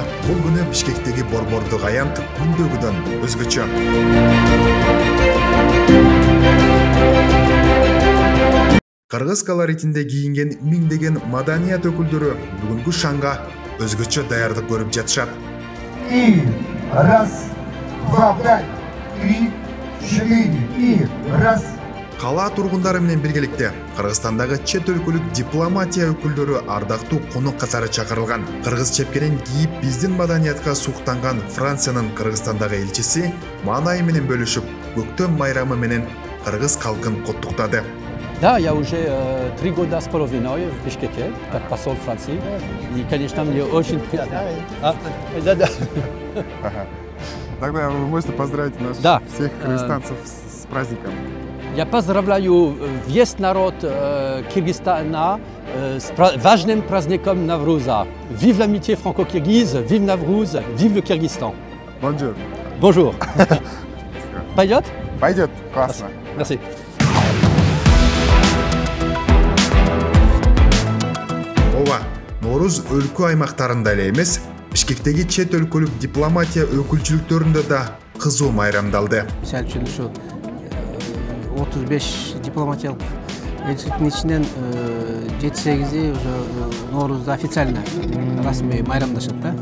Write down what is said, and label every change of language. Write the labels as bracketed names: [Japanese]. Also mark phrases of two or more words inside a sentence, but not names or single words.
[Kyrgyz] Бул күнү Бишкектеги борбордук аянт күндөгүдөн өзгөчө. Кыргыз колоритинде кийинген миңдеген маданият өкүлдөрү бүгүнкү шаңга өзгөчө даярдык көрүп жатышат. [Russian] И раз, два, три, четыре, и раз. [Kyrgyz] Кала тургундары менен биргеликте Кыргызстандагы чет өлкөлүк дипломатия өкүлдөрү ардактуу конок катары чакырылган. Кыргыз чепкенин кийип биздин маданиятка суктанган Франциянын Кыргызстандагы элчиси маанайы менен бөлүшүп, көктөм майрамы менен кыргыз калкын коттуктады. [Russian] Да, я уже 3 года с половиной в Бишкеке, как посол Франции. И, конечно, мне очень приятно. Да. Тогда вы можете поздравить всех кыргызстанцев с праздником. Я поздравляю весь народ Кыргызстана с важным праздником Навруза. [French] Vive l'amitié franco-kirghize, vive Navrouz, vive le Kyrgyzstan. Bonjour. Bonjour. [Russian] Пойдет? Пойдет, классно. [French] Merci. [Kyrgyz] Ова, Норуз өлкө аймактарында эле эмес, Бишкектеги чет өлкөлүк дипломатия өкүлчүлүктөрүндө да кызуу майрамдалды. Мисалы үчүн ушу 35 дипломатиялык элчиликтин ичинен 7-8 уже Ноорузда официально расмий майрамдашат да.